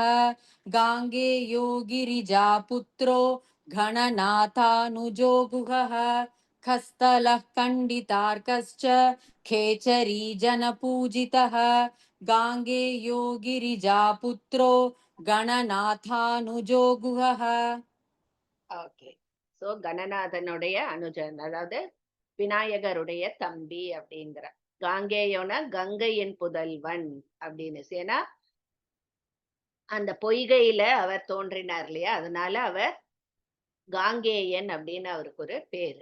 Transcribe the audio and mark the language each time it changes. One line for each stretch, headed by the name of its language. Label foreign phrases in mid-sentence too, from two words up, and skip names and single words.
Sanskrit: गाङ्गेयो गिरिजापुत्रो गणनाथानुजो गुहः. खस्तलः कण्डितार्कश्च खेचरीजनपूजितः. गाङ्गेयो गिरिजापुत्रो गणनाथानुजो गुहः.
Tamil: ஓகே. சோ கணநாதனுடைய அனுஜன், அதாவது விநாயகருடைய தம்பி அப்படிங்கிற. காங்கேயோனா கங்கையின் புதல்வன் அப்படின்னு. ஏன்னா அந்த பொய்கையில அவர் தோன்றினார் இல்லையா, அதனால அவர் காங்கேயன் அப்படின்னு அவருக்கு ஒரு பேரு.